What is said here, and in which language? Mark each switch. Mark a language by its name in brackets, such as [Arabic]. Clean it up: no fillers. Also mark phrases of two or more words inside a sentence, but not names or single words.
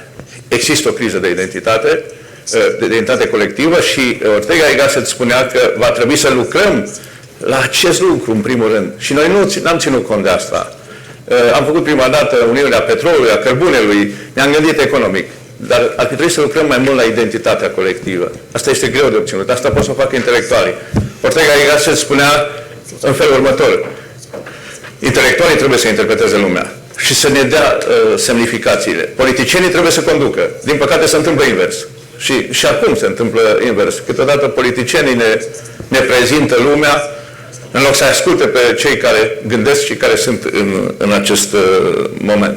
[Romanian] Există o criză de identitate colectivă și Ortega y Gasset spunea că va trebui să lucrăm la acest lucru, în primul rând. Și noi nu am ținut cont de asta. Am făcut prima dată Uniunea Petrolului, a Cărbunelui, ne-am gândit economic. Dar ar fi trebuit să lucrăm mai mult la identitatea colectivă. Asta este greu de obținut. Asta pot să o facă intelectualii. Ortega y Gasset spunea în felul următor. Intelectualii trebuie să interpreteze lumea și să ne dea semnificațiile. Politicienii trebuie să conducă. Din păcate se întâmplă invers. Și acum se întâmplă invers. Câteodată politicienii ne prezintă lumea în loc să asculte pe cei care gândesc și care sunt în acest moment.